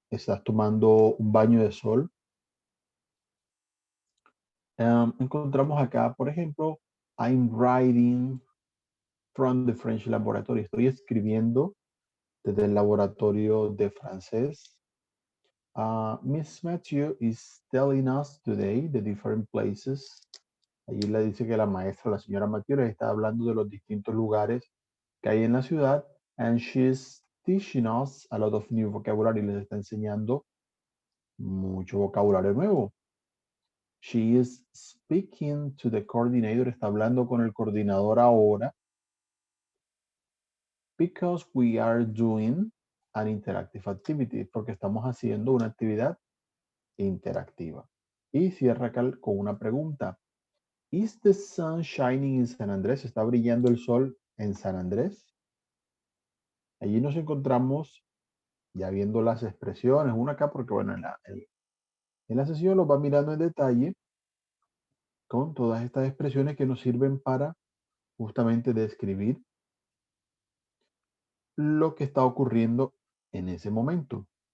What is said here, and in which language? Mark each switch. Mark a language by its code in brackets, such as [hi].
[es] ¿Estás tomando un baño de sol? Encontramos acá, por ejemplo, [en] I'm writing from the French laboratory. [es] Estoy escribiendo desde el laboratorio de francés. [en] Miss Matthew is telling us today the different places. [es] Allí le dice que la maestra, la señora Matthew, les está hablando de los distintos lugares que hay en la ciudad. [en] And she's teaching us a lot of new vocabulary. [es] Les está enseñando mucho vocabulario nuevo. [en] She is speaking to the coordinator. [es] Está hablando con el coordinador ahora. [en] Because we are doing an interactive activity. [es] Porque estamos haciendo una actividad interactiva. Y cierra con una pregunta. [en] Is the sun shining in San Andrés? [es] ¿Está brillando el sol en San Andrés? Allí nos encontramos ya viendo las expresiones, una acá porque bueno, en la sesión lo va mirando en detalle con todas estas expresiones que nos sirven para justamente describir lo que está ocurriendo en ese momento.